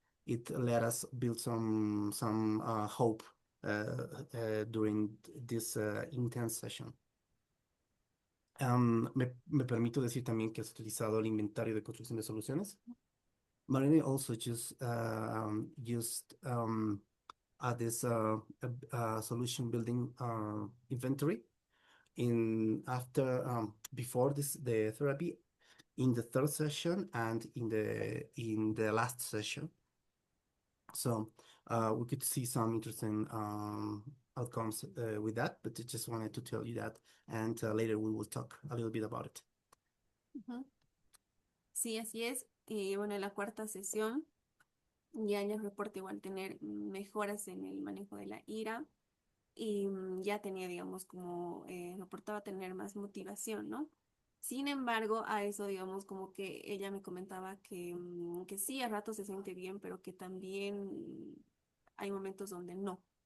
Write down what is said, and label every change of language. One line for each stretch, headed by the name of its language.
English: it let us build some hope during this intense session.
Spanish: Me permito decir también que has utilizado el inventario de construcción de soluciones.
English: Marini also just used this solution building inventory in after before the therapy, in the third session and in the last session. So we could see some interesting outcomes with that, but I just wanted to tell you that, and later we will talk a little bit about it.
Spanish: Ujú. Sí, así es. Y bueno, en la cuarta sesión ya ella reporta igual tener mejoras en el manejo de la ira y ya tenía, digamos, como reportaba tener más motivación, ¿no? Sin embargo, a eso, digamos, como que ella me comentaba que sí, a ratos se siente bien, pero que también hay momentos donde no.